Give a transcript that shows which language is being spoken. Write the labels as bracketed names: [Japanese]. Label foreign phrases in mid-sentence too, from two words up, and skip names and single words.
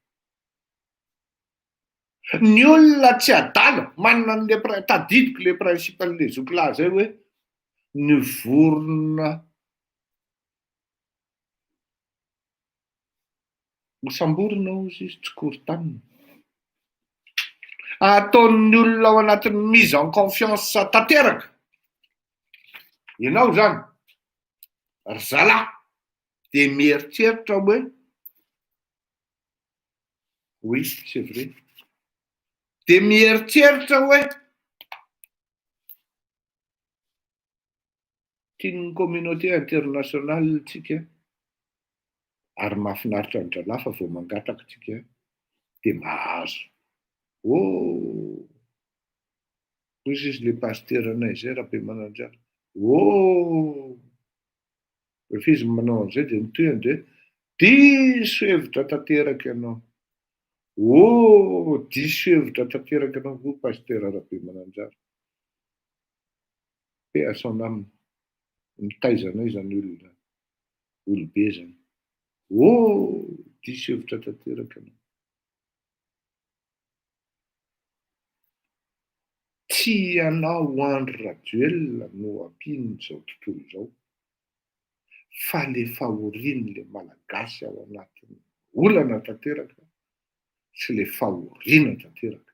[Malagasy] Ny olona tsy adala manana an'le tadidiko le principe an'le zokilahy zay hoe ny vorona osamborona ozy izy tsikorotanina. Ataon'ny olona ao anatin'ny [French] mise en confiance [Malagasy] tanteraka. Ianao zany, ry zalahy, de mieritreritra hoe [French] oui, c'est vrai. [Malagasy] De mieritreritra hoe tian'ny [French] communauté internationale [Malagasy] tsika ary mahafinaritra ny dralahy fa vao mangataka tsika de mahazo. Oh, hoy izy le pasteur anay zay rabe Mananjara. Oh, rehefa izy manao an'izay de mitohany de diso hevitra tanteraka ianao. Oh, diso hevitra tanteraka ianao ho pasteur rabe Mananjara. [French] Paix à son âme. [Malagasy] Mitaizana izany olona olobe zany. Oh, diso hevitra tanteraka ianao. Tsy ianao Andry Rajoelina no ampiany zao tontolo zao, fa le fahoriany le malagasy ao anatin'ny olana tanteraka sy le fahoriana tanteraka.